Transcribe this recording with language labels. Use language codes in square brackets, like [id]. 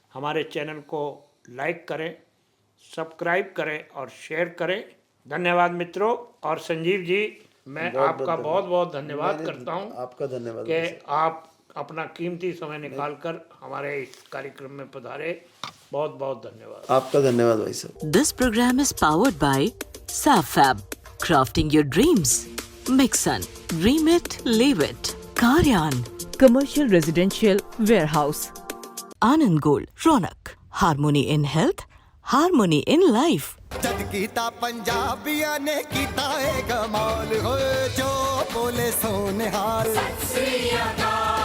[hi] हमारे चैनल को लाइक करें, सब्सक्राइब करें और शेयर करें। धन्यवाद मित्रों। और संजीव जी, मैं आपका बहुत बहुत धन्यवाद करता हूँ आपका धन्यवाद कि आप अपना कीमती समय निकालकर हमारे इस कार्यक्रम में पधारे। बहुत बहुत धन्यवाद। आपका धन्यवाद भाई साहब। [en] This program is powered by SafFab. Crafting your dreams. Mixon. Dream it, live it. Karyan. Commercial Residential Warehouse. Anand Gold. Ronak. Harmony in health. Harmony in life. [pa] जद कीता पंजाबिया ने कीता है कमाल, हो जो बोले सोने हाल।